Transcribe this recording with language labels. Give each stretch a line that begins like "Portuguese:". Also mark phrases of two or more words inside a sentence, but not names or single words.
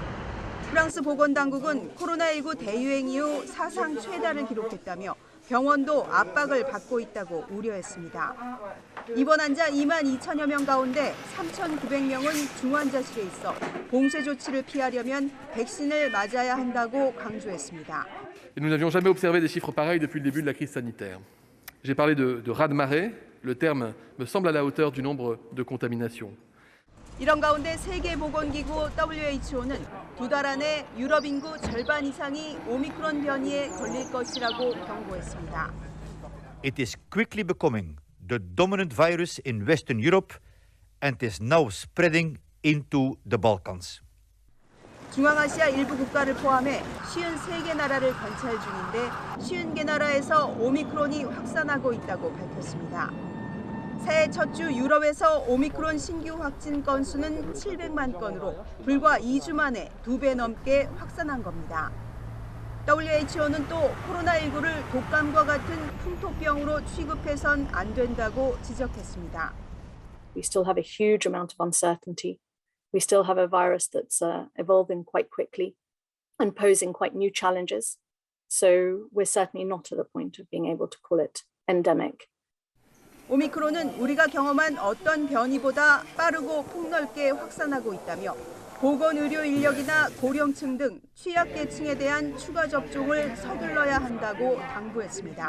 Korean: 프랑스 보건당국은 코로나19 대유행 이후 사상 최다를 기록했다며 병원도 압박을 받고 있다고 우려했습니다. 입원 환자 2만 2천여 명 가운데 3,900명은 중환자실에 있어 봉쇄 조치를 피하려면 백신을 맞아야 한다고 강조했습니다.
French: Nous n'avions jamais observé des chiffres pareils depuis le début de la crise sanitaire. J'ai parlé de raz-de-marée. Le terme me semble à la hauteur du nombre de contaminations.
Korean: 이런 가운데 세계보건기구 WHO는 2달 안에 유럽 인구 절반 이상이 오미크론 변이에 걸릴 것이라고 경고했습니다.
English: It is quickly becoming the dominant virus in Western Europe and is now spreading into the Balkans.
Korean: 중앙아시아 일부 국가를 포함해 53개 나라를 관찰 중인데 50개 나라에서 오미크론이 확산하고 있다고 밝혔습니다. 새해 첫 주 유럽에서 오미크론 신규 확진 건수는 700만 건으로 불과 2주 만에 2배 넘게 확산한 겁니다. WHO는 또 코로나19를 독감과 같은 풍토병으로 취급해선 안 된다고 지적했습니다.
English: We still have a huge amount of uncertainty. We still have a virus that's evolving quite quickly and posing quite new challenges. So we're certainly not at the point of being able to call it endemic.
Korean: 오미크론은 우리가 경험한 어떤 변이보다 빠르고 폭넓게 확산하고 있다며 보건의료 인력이나 고령층 등 취약계층에 대한 추가 접종을 서둘러야 한다고 당부했습니다.